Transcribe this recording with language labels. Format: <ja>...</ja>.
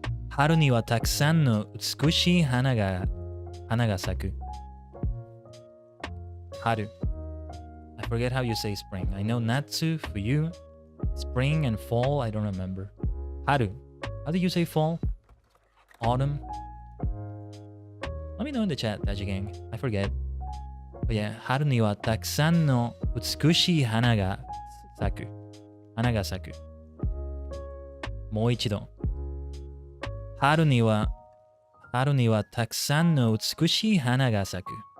<ja>春にはたくさんの美しい花が咲く。春。</ja> <en>I forget how you say spring. I know natsu for you. Spring and fall, I don't remember. Haru. How do you say fall? Autumn? Let me know in the chat, Daji Gang. I forget. But yeah,</en> <ja>春にはたくさんの美しい花が咲く。もう一度。春にはたくさんの美しい花が咲く。</ja>